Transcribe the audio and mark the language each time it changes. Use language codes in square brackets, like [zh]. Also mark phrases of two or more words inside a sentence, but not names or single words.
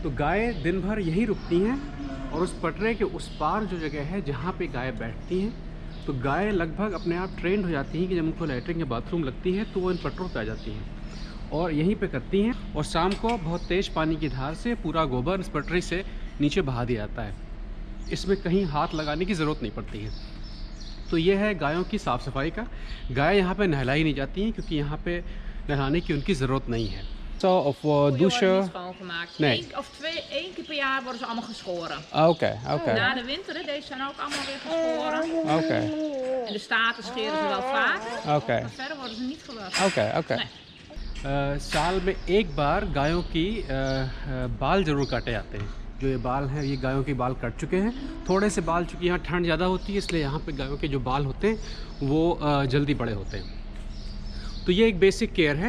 [hi] तो गाय दिन भर यहीं रुकती हैं और उस पटरे के उस पार जो जगह है जहाँ पे गाय बैठती हैं, तो गाय लगभग अपने आप ट्रेंड हो जाती हैं कि जब उनको लैट्रिन या बाथरूम लगती है तो वो इन पटरों पे आ जाती हैं और यहीं पे करती हैं। और शाम को बहुत तेज़ पानी की धार से पूरा गोबर इस पटरी से नीचे बहा दिया जाता है। इसमें कहीं हाथ लगाने की ज़रूरत नहीं पड़ती है। तो ये है गायों की साफ़ सफाई का। गाय यहाँ पे नहलाई नहीं जाती हैं क्योंकि यहाँ पे नहलाने की उनकी ज़रूरत नहीं है। [nl] Zo of Koeien worden douchen? niet schoongemaakt. Nee. Eén keer per jaar worden ze allemaal geschoren. Oké, oké. Na de winter, hè, deze zijn ook allemaal weer geschoren. Oké, En de staarten scheren ze wel vaak. oké, Maar verder worden ze niet gewassen. [en] okay okay. [nl] Nee. [hi] साल में एक बार गायों की बाल ज़रूर काटे जाते हैं। जो ये बाल हैं, ये गायों के बाल कट चुके हैं। थोड़े से बाल, चूँकि यहाँ ठंड ज़्यादा होती है इसलिए यहाँ पे गायों के जो बाल होते हैं वो जल्दी बड़े होते हैं। तो ये एक [en] basic care [hi] है।